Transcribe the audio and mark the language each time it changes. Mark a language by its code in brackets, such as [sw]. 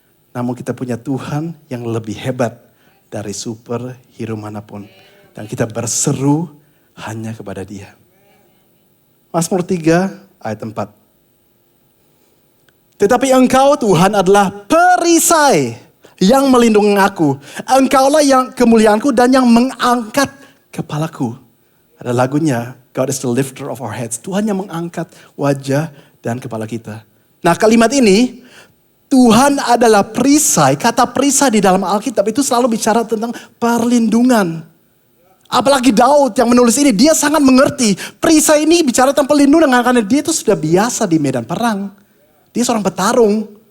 [id] Namun kita punya Tuhan yang lebih hebat dari superhero manapun. Dan kita berseru hanya kepada Dia. Mazmur 3 ayat 4. Tetapi Engkau Tuhan adalah perisai yang melindungi aku. Engkaulah yang kemuliaanku dan yang mengangkat kepalaku. Ada lagunya, [en] God is the lifter of our heads. [id] Tuhan yang mengangkat wajah dan kepala kita. Nah kalimat ini, Tuhan adalah perisai. Kata perisai di dalam Alkitab itu selalu bicara tentang perlindungan. Apalagi Daud yang menulis ini, dia sangat mengerti. Perisai ini bicara tentang perlindungan karena dia itu sudah biasa di medan perang. Dia seorang petarung.